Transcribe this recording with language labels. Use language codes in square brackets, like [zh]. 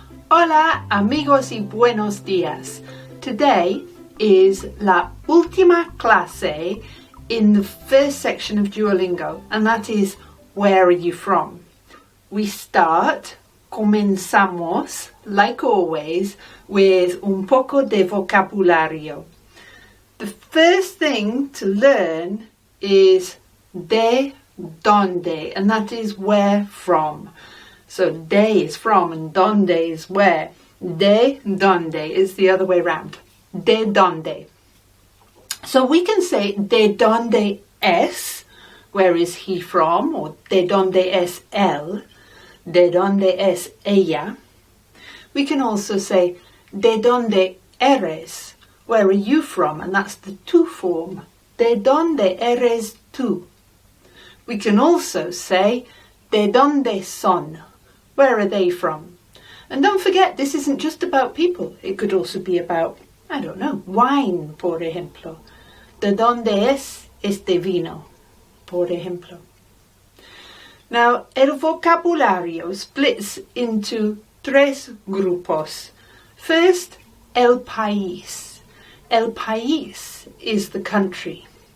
[es] Hola amigos y buenos días. [en] Today is [es] la última clase [en] in the first section of Duolingo, and that is where are you from? We [es] comenzamos, [en] like always, with [es] un poco de vocabulario. [en] The first thing to learn is de donde, and that is where from. So de is from and donde is where. De donde is the other way round. De donde. So we can say de donde es, where is he from, or [es] de donde es él, de donde es ella. [en] We can also say de donde eres, where are you from, and that's the tú form. [es] De donde eres tú. [en] We can also say de donde son, where are they from. And don't forget, this isn't just about people. It could also be about, I don't know, wine, [es] por ejemplo. De donde es este vino, por ejemplo. [en] Now, el vocabulario splits into [es] tres grupos. [en] First, el país. El país is the country.